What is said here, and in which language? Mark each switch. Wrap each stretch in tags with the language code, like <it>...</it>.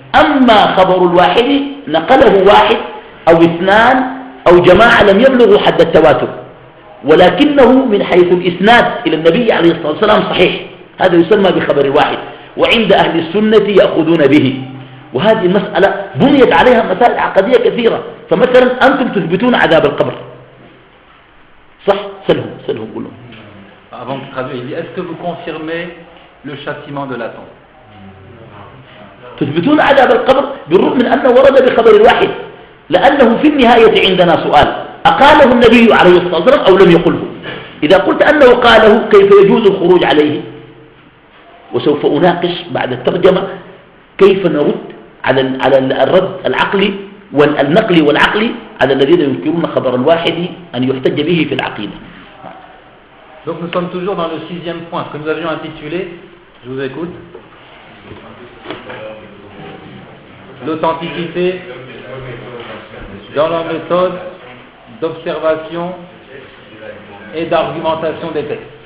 <ar>أما خبر الواحد نقله واحد أو اثنان أو جماعة لم يبلغوا حد التواتر، ولكنه من حيث الإسناد إلى النبي عليه الصلاة والسلام صحيح، هذا يسمى بخبر الواحد. وعند أهل السنة يأخذون به. وهذه المسألة بنيت عليها مسائل عقدية كثيرة. فمثلا أنتم تثبتون عذاب القبر، صح؟ سلهم قولوا.</ar> <fr>Avant de traduire, il dit, est-ce que vous confirmez le châtiment de la tombe?</fr> <ar>تثبتون عذاب القبر بالرغم من أنه ورد بخبر الواحد، لأنه في النهاية عندنا سؤال: أقاله النبي عليه الصلاة والسلام أو لم يقله؟ إذا قلت أنه قاله كيف يجوز الخروج عليه؟ وسوف أناقش بعد الترجمة كيف نرد على الرد العقلي والنقلي والعقلي على الذين ينكرون خبر الواحد أن يحتج به في العقيدة.</ar> <fr>Donc nous sommes toujours dans le 6e point que nous avions intitulé, je vous écoute, l'authenticité dans la méthode d'observation et d'argumentation des textes.</fr>